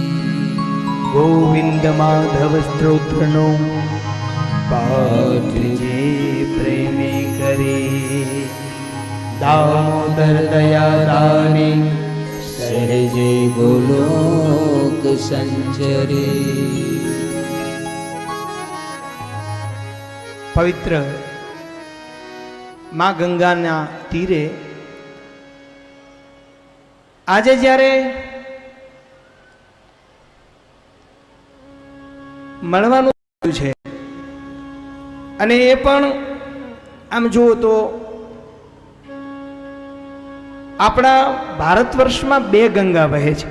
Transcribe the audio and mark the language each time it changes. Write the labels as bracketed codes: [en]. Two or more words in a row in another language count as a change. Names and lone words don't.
[gu] ગોવિંદ માધવ સ્ત્રોત્રનો પાઠ જે પ્રેમી કરે દામોદર દયા દાની સહજે ગોલોક સંચરે પવિત્ર માં ગંગાના તીરે આજે જ્યારે મળવાનું છે અને એ પણ આમ જુઓ તો આપણા ભારત વર્ષમાં બે ગંગા વહે છે.